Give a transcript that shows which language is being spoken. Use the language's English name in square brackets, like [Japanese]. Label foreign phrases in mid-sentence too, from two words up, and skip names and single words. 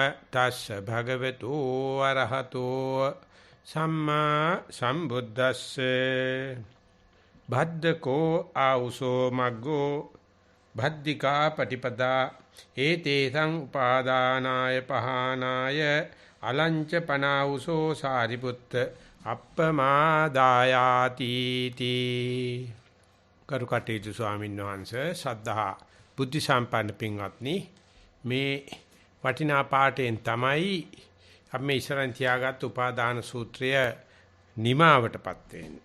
[Pali] තස්ස භගවතු අරහතෝ සම්මා සම්බුද්දස්සේ භද්දකෝ ආවුසෝ මග්ගෝ භද්දිකා පටිපදා ඒතේසං උපාදානාය පහනාය අලංච පනාවුසෝ සාරිපුත්ත අප්පමාදායාති තී. [Sinhala] කරුකටේතු ස්වාමීන් වහන්සේ සද්ධා බුද්ධ සම්පන්න පින්වත්නි, මේ වටිනා පාඩයෙන් තමයි අපි මේ ඉස්සරහින් තියාගත් උපාදාන සූත්‍රය නිමාවටපත් වෙන්නේ.